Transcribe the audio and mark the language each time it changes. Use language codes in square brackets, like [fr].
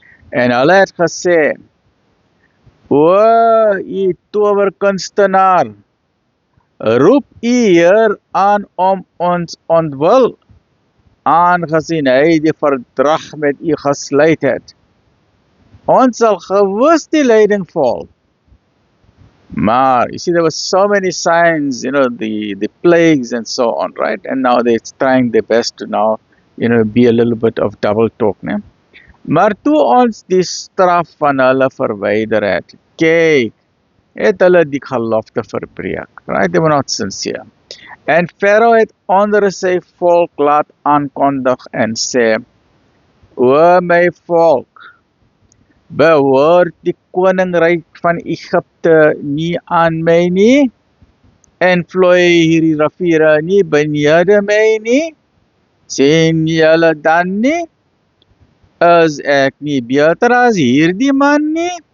[af] En hulle het gesê, o, u towerkunstenaar, roep u Heer aan om ons ontwil, aangesien hy die verdrag met u gesluit het. Ons sal gewis die leiding volg. [en] Maar, you see, there were so many signs, the plagues and so on, right? And now they're trying their best to now, be a little bit of double talk, né? [af] Maar toe ons die straf van hulle verwyder het, kyk, het hulle die gelofte verbreek, right? [en] They were not sincere. [af] En Farao het onder sy volk laat aankondig en sê, o my volk, behoort die koninkryk van Egipte nie aan my nie, en vloei hierdie riviere nie benede my nie, sien julle dan nie, is ek nie beter as hierdie man nie?